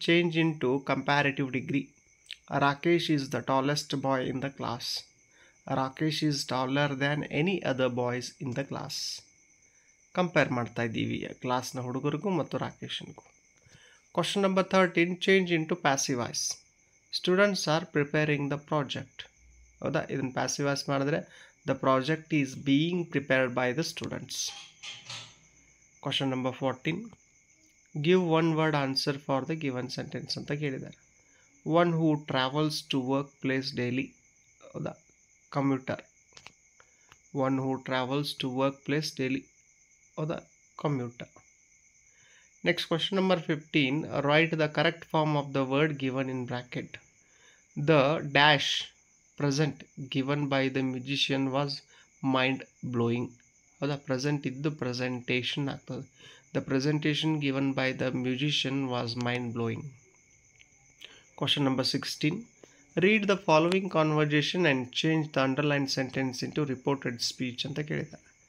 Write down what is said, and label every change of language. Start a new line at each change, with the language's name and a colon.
English: Change into comparative degree. Rakesh is the tallest boy in the class. Rakesh is taller than any other boys in the class.
Kannada: Compare ಮಾಡ್ತಾ ಇದ್ದೀವಿ ಕ್ಲಾಸ್ನ ಹುಡುಗರಿಗೂ ಮತ್ತು ರಾಕೇಶನ್ಗೂ.
English: Question number 13. Change into passive voice. Students are preparing the project.
Kannada: ಹೌದಾ, ಇದನ್ನು passive voice ಮಾಡಿದ್ರೆ
English: The project is being prepared by the students. Question number 14. Give one word answer for the given sentence
Kannada: ಅಂತ ಕೇಳಿದ್ದಾರೆ.
English: One who travels to work place daily. ಹೌದಾ, commuter. One who travels to work place daily. ಹೌದಾ, commuter. Next question number 15. Write the correct form of the word given in bracket. The dash present given by the musician was mind blowing.
Kannada: ಹೌದಾ, present ಇದ್ದು presentation ಆಗ್ತದೆ.
English: The presentation given by the musician was mind-blowing. Question number 16. Read the following conversation and change the underlined sentence into reported speech
Kannada: ಅಂತ ಕೇಳಿದ್ದಾರೆ.